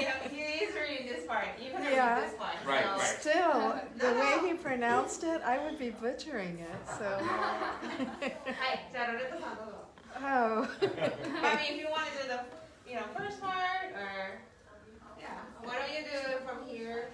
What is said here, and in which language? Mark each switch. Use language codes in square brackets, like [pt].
[en] He is reading this part, even Yeah. this part. Right, so. right. Still, the way he pronounced it, I would be butchering it. So [ja] はい、じゃあロレットさんどうぞ。 [en] I Oh. mean, if you want to do the, first part, or yeah, why don't you do it from here